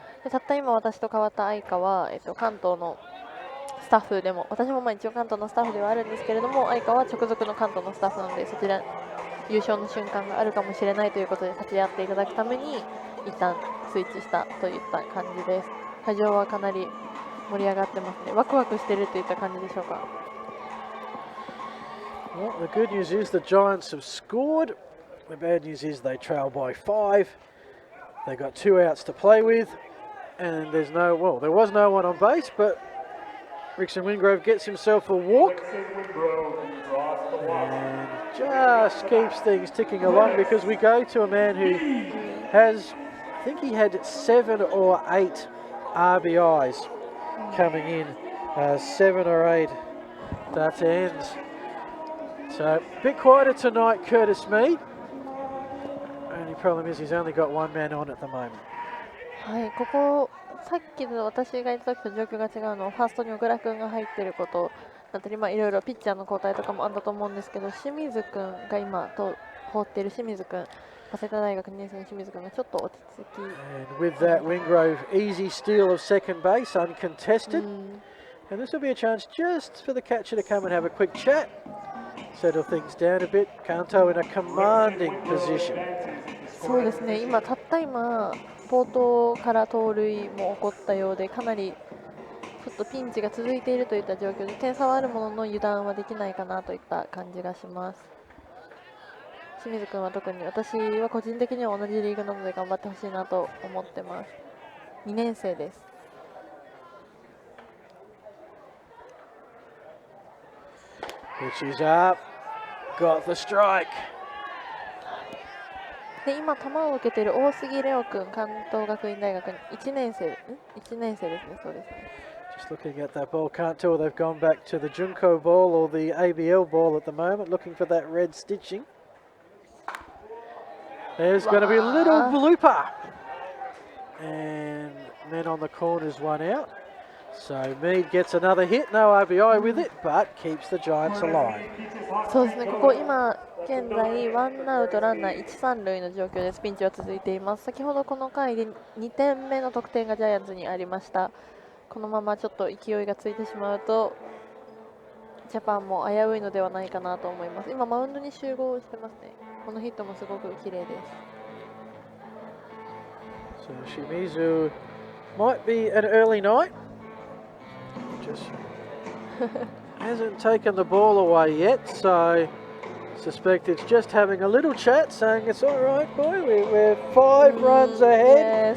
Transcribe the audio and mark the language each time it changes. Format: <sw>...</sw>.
<ja>でたった今私と変わった愛花は、関東のスタッフでも、私も一応関東のスタッフではあるんですけれども、愛花は直属の関東のスタッフなので、そちら優勝の瞬間があるかもしれないということで立ち会っていただくために一旦スイッチしたといった感じです。会場はかなり盛り上がってますね。ワクワクしてるといった感じでしょうか。</ja> <en>Well, the good news is the Giants have scored. The bad news is they trail by 5. They got 2 outs to play with, and there was no one on base, but Rickson Wingrove gets himself a walk and just keeps things ticking along because we go to a man who has, I think he had 7 or 8 RBIs coming in, 7 or 8 that ends. So a bit quieter tonight, Curtis Mead. Only problem is he's only got 1 man on at the moment.</en> <ja>はい、ここさっきの私がいた時と状況が違うのはファーストに小倉君が入っていることだったり、いろいろピッチャーの交代とかもあったと思うんですけど、清水君が今と放っている清水君早稲田大学2年生の清水君がちょっと落ち着き、</ja> <en>And with that, Wingrove easy steal of second base, uncontested. And this will be a chance just for the catcher to come and have a quick chat, settle things down a bit. Kanto in a commanding position.</en> <ja>そうですね、たった今冒頭から盗塁も起こったようで、かなりちょっとピンチが続いているといった状況で、点差はあるものの油断はできないかなといった感じがします。清水君は特に私は個人的には同じリーグなので頑張ってほしいなと思ってます。 2年生です。</ja> <en>Pitch is up, got the strike.</en> <ja>で今、球を受けている大杉レオ君、関東学院大学に1年生ですね、そうですね。</ja> <en>Just looking at that ball, can't tell they've gone back to the Junko ball or the ABL ball at the moment, looking for that red stitching. There's going to be a little blooper. And men on the corners, one out. So Mead gets another hit, no RBI with it, but keeps the Giants alive.</en> <ja>そうですね、ここ今現在ワンアウトランナー1、3塁の状況です。ピンチは続いています。先ほどこの回で2点目の得点がジャイアンツにありました。このままちょっと勢いがついてしまうとジャパンも危ういのではないかなと思います。今マウンドに集合してますね。このヒットもすごく綺麗です。</ja> <en>So Shimizu might be an early night. Just hasn't taken the ball away yet, so suspect it's just having a little chat, saying it's all right, boy. We're 5 runs ahead,</en>